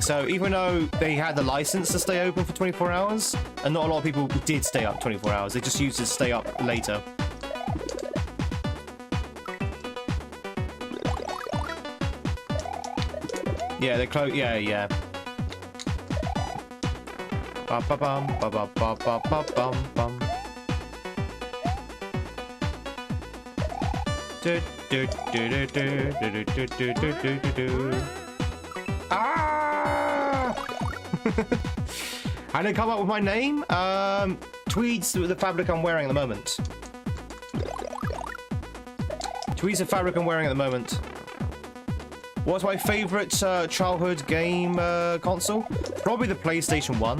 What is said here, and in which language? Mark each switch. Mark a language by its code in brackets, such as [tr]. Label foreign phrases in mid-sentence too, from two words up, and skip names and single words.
[en] So even though they had the license to stay open for 24 hours, and not a lot of people did stay up 24 hours, they just used it to stay up later. Yeah, they're close. Yeah. Ba ba bum ba ba ba ba ba bum bum. Ah! I didn't come up with my name. Tweed's the fabric I'm wearing at the moment. Tweed's the fabric I'm wearing at the moment. What's my favourite childhood game console? Probably the PlayStation 1.